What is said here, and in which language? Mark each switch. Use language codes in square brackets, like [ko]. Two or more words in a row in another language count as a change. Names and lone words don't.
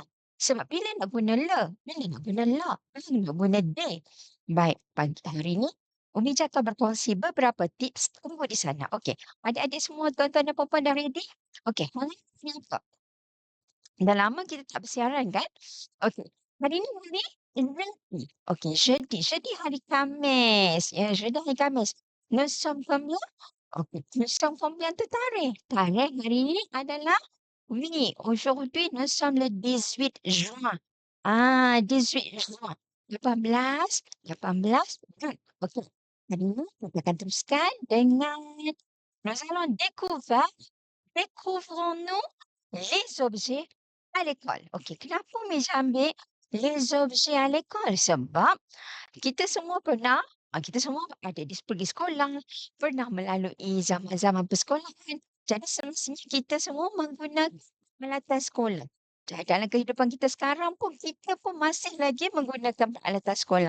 [ms] Sebab bila nak guna le, bila nak guna la, bila nak guna de. Baik, pagi hari ni Umi Cak akan berkongsi beberapa tips. Tunggu di sana. Okey, adik-adik semua, tuan-tuan dan puan-puan dah ready? Okey, hari ni apa? Dah lama kita tak bersiaran kan? Okey. Hari ni hari jeudi. Okey, jeudi. Jeudi hari Khamis. Ya, jeudi hari Khamis. [fr] Nous sommes combien? Okey, nous sommes combien tu tarikh? [ms] Tarikh hari ni adalah [fr] oui, aujourd'hui nous sommes le 18 juin. 18 juin. 18, 18 Jun. Okey. [ms] Hari ni kita akan teruskan dengan [fr] nous allons découvrons-nous les objets à l'école. [ms] Okey, kenapa Umi ambil [fr] les objets à l'école? [ms] Sebab kita semua ada pergi sekolah, pernah melalui zaman-zaman persekolahan. Jadi semestinya kita semua menggunakan peralatan sekolah. Jadi dalam kehidupan kita sekarang pun, kita pun masih lagi menggunakan peralatan sekolah.